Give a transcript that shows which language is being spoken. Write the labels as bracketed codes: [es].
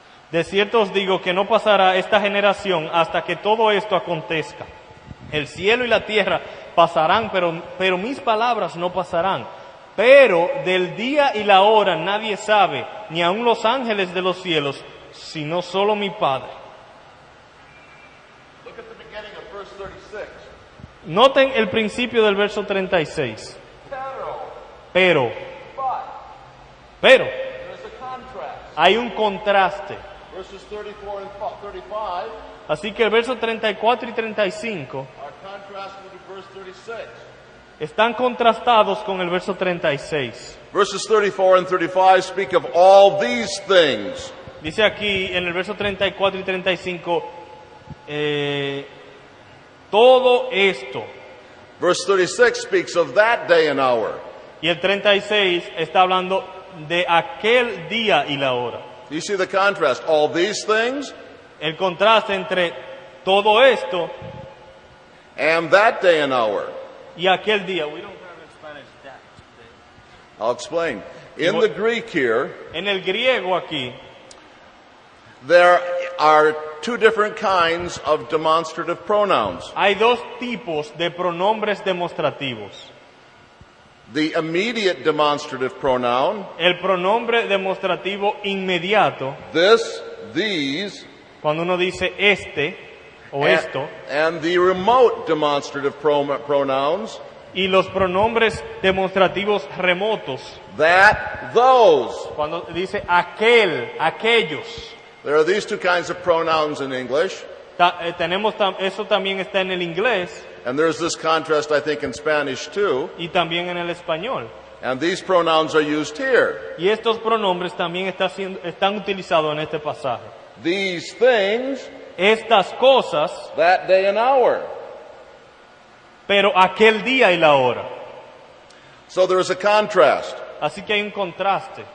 [es] De cierto os digo que no pasará esta generación hasta que todo esto acontezca. El cielo y la tierra pasarán, pero mis palabras no pasarán. Pero del día y la hora nadie sabe, ni aun los ángeles de los cielos, sino solo mi Padre. [en] Look at the beginning of verse 36. [es] Noten el principio del verso 36. Pero, [en] There's a contrast. [es] hay un contraste. [en] Verses 34 and 35 [es] Así que el verso 34 y 35 [en] are contrasted with verse 36. [es] están contrastados con el verso 36. [en] Verses 34 and 35 speak of all these things. [es] Dice aquí en el verso 34 y 35, todo esto. [en] Verse 36 speaks of that day and hour. [es] Y el 36 está hablando de aquel día y la hora. [en] You see the contrast? All these things [es] El contraste entre todo esto [en] and that day and hour. [es] y aquel día. [en] We don't have in Spanish that. I'll explain. In the Greek here, [es] En el griego aquí [en] there are two different kinds of demonstrative pronouns. [es] hay dos tipos de pronombres demostrativos. [en] The immediate demonstrative pronoun, [es] El pronombre demostrativo inmediato, [en] this, these, [es] cuando uno dice este o esto, [en] and the remote demonstrative pronouns, [es] y los pronombres demostrativos remotos, [en] that, those. [es] cuando dice aquel, aquellos. [en] There are these two kinds of pronouns in English. [es] Eso también está en el inglés [en] And there's this contrast, I think, in Spanish too. [es] y también en el español. [en] And these pronouns are used here. [es] Y estos pronombres también están utilizados en este pasaje. [en] These things, [es] Estas cosas, [en] that day and hour. [es] pero aquel día y la hora. [en] So there is a contrast. [es] Así que hay un contraste.